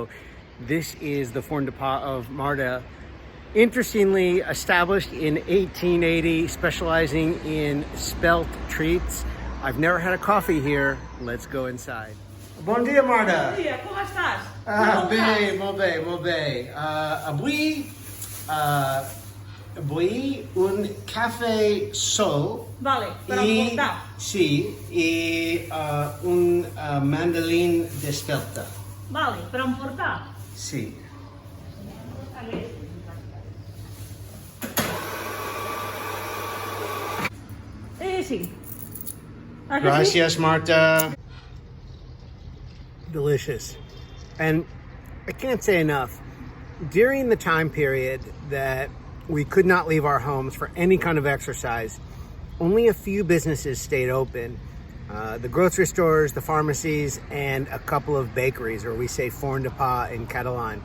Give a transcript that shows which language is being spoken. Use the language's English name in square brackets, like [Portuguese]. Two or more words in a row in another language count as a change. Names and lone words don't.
[English] This is the Forn de Pa of Marta, interestingly established in 1880, specializing in spelt treats. I've never had a coffee here. Let's go inside. [Catalan] Bon dia, Marta. Bon dia, com estàs? Bé, molt bé, molt bé. Avui un cafè sol. Vale, per emportar. Sí, i un mandolin d'espelta. Vale, per emportar. Sí. Sí. [Spanish] Gracias, Marta. [English] Delicious. And I can't say enough, during the time period that we could not leave our homes for any kind of exercise, only a few businesses stayed open. The grocery stores, the pharmacies, and a couple of bakeries, or we say [Catalan] Forn de Pa [English] in Catalan.